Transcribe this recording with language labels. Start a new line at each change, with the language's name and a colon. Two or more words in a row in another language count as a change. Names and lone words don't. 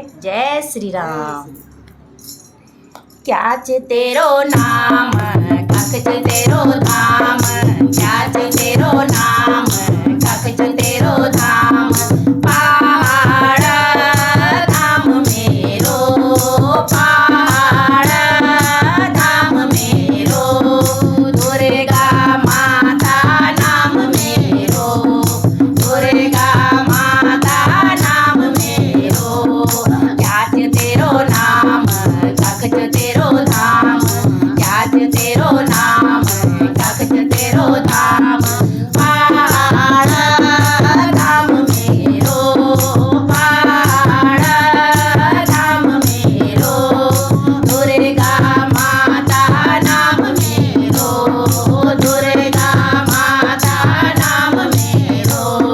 Hindi: जय श्री राम।
Garhwali: क्या तेरो नाम कख तेरो धाम, क्या तेरो नाम कख तेरो धाम, पहाड़ धाम मेरो, पहाड़ धाम मेरो, दुर्गा माता नाम मेरो, दुर्गा माता नाम मेरो। क्या तेरो नाम कख तेरो धाम, क्या तेरो नाम कख तेरो धाम, पहाड़ धाम मेरो, पहाड़ धाम मेरो, दुर्गा माता नाम मेरो, दुर्गा माता नाम मेरो।